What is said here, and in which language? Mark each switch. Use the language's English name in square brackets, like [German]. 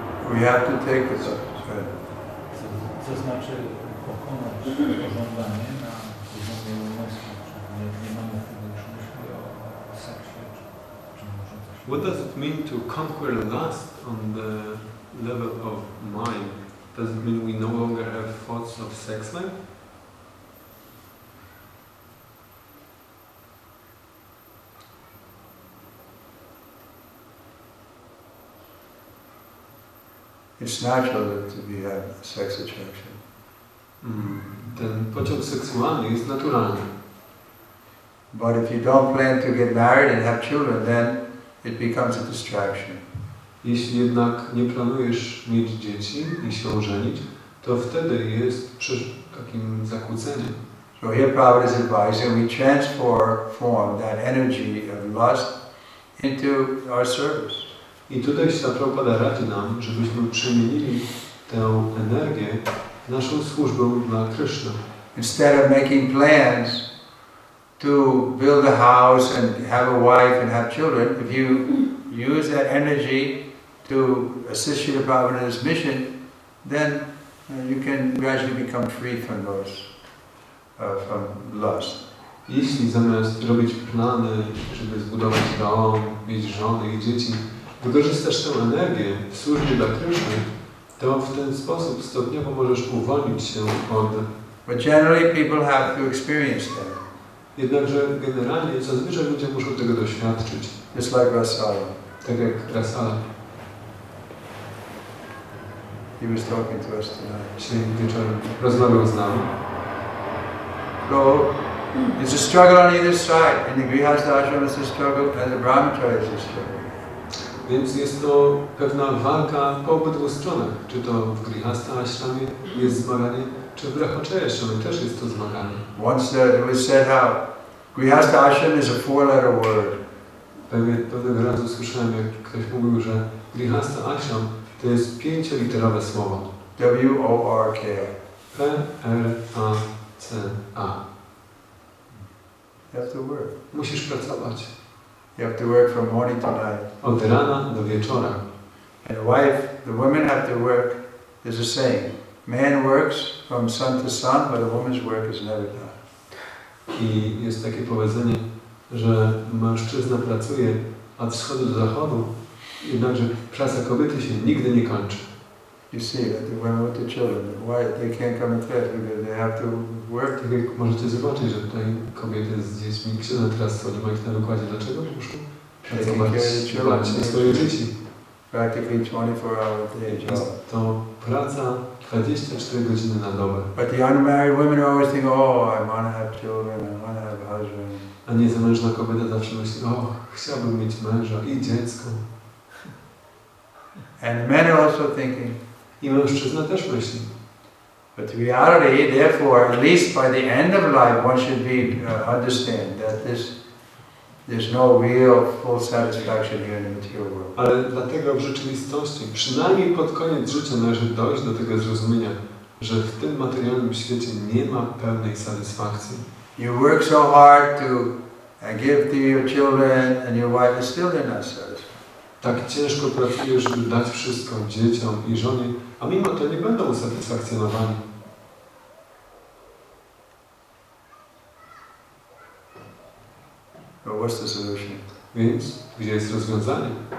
[English] We have to take this. [Polish] Co znaczy pokonać pożądanie na poziomie umysłu? Nie mamy wtedy już myśli o seksie, czy może coś. [English] What does it mean to conquer lust on the level of mind? Does it mean we no longer have thoughts of sex life? It's natural to have sex attraction. [Polish] Ten pociąg seksualny jest naturalny. [English] But if you don't plan to get married and have children, then it becomes a distraction. [Polish] Jeśli jednak nie planujesz mieć dzieci i się ożenić, to wtedy jest takim zakłóceniem. [English] So here Prabhupada is advising we transform that energy of lust into our service. [Polish] I tutaj Prabhupada radzi nam, żebyśmy przemienili tę energię w naszą służbę dla Kryszny. [English] Instead of making plans to build a house and have a wife and have children, if you use that energy to assist Srila Prabhupada's mission, then you can gradually become free from those, from lust. [Polish] Jeśli zamiast robić plany, żeby zbudować dom, mieć żony i dzieci, wykorzystasz tę energię w służbie dla Kryszny, to w ten sposób stopniowo możesz uwolnić się od... [English] But generally people have to experience that. [Polish] Jednakże generalnie zazwyczaj ludzie muszą tego doświadczyć. [English] Just like Rasala. [Polish] Tak jak Rasala. [English] He was talking to us tonight. [Polish] Dzisiaj wieczorem rozmawiał z nami. [English] So, it's a struggle on either side. In the Grihastha ashram it's a struggle, and the Brahmacharya is a struggle. [Polish] Więc jest to pewna walka po obydwu stronach. Czy to w Grihastha ashramie jest zmaganie, czy w Brahmacharya ashramie też jest to zmaganie. [English] Once it was said how Grihastha ashram is a four-letter word. [Polish] Pewnego razu słyszałem, jak ktoś mówił, że Grihastha ashram to jest 5-literowe słowo. [English] W-O-R-K. [Polish] P-R-A-C-A. [English] You have to work. [Polish] Musisz pracować. [English] You have to work from morning to night. [Polish] Od rana do wieczora. [English] And the women have to work. There's a saying, man works from sun to sun, but a woman's work is never done. [Polish] I jest takie powiedzenie, że mężczyzna pracuje od wschodu do zachodu, jednakże praca kobiety się nigdy nie kończy. [English] You see that the women with the children, why they can't come to class because they have to work. [Polish] Tak jak możecie zobaczyć, że tutaj kobiety z dziećmi księża teraz nie ma ich na wykładzie. Dlaczego? Muszą pracować, dbać o swoje dzieci. [English] practically 24-hour day job. [Polish] Jest to praca 24 godziny na dobę. [English] But the unmarried women are always thinking, oh, I want to have children, I want to have a husband. [Polish] A niezamężna kobieta zawsze myśli, o, chciałbym mieć męża i dziecko. [English] And the men are also thinking. [Polish] I mężczyzna też myśli. [English] But the reality, therefore, at least by the end of life, one should understand that there's no real full satisfaction here in the material world. [Polish] Ale dlatego w rzeczywistości, przynajmniej pod koniec życia należy dojść do tego zrozumienia, że w tym materialnym świecie nie ma pełnej satysfakcji. [English] You work so hard to give to your children and your wife, is still they're not satisfied. [Polish] Tak ciężko pracujesz, żeby dać wszystko dzieciom i żonie, a mimo to nie będą usatysfakcjonowani. [English] But what's the solution? [Polish] Więc gdzie jest rozwiązanie?